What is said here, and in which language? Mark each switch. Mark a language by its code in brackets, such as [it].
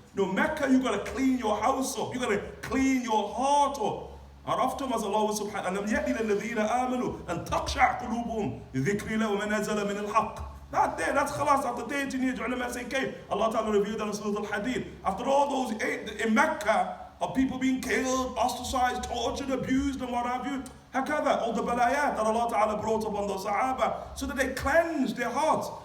[en] Mecca, you got to clean your house up. You got to clean your heart up. [ar] عرفتم as Allah subhanahu ألم يأن الذين آمنوا أن تخشع قلوبهم لذكر الله وما نزل من الحق. [en] That there, that's خلاص. After 13 years, ulama say, okay, Allah Ta'ala revealed that in Surah Al-Hadid. After all those in Mecca of people being killed, ostracized, tortured, abused, and what have you, hakada, all the balayat that Allah Ta'ala brought upon the Sahaba, so that they cleansed their hearts.